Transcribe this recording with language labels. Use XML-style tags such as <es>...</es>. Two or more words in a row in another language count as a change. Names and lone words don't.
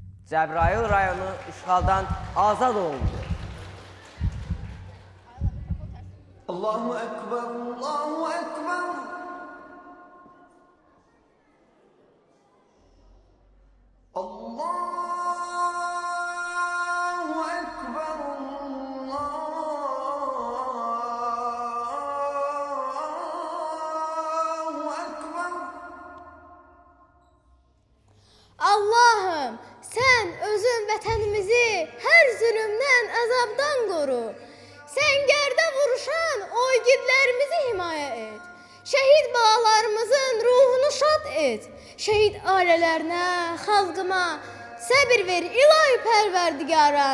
<az>Cəbrayıl rayonu işğaldan azad olundu.</az> <ar>الله أكبر، الله أكبر. الله أكبر، الله أكبر.</ar> <az>Allah'ım sen özün vətənimizi hər zülümdən, əzabdan qoru. Səngərdə vuruşan o igidlərimizi himayə et. Şəhid balalarımızın ruhunu şad et. Şəhid ailələrinə, xalqıma səbir ver ilahi pərverdigaran.</az>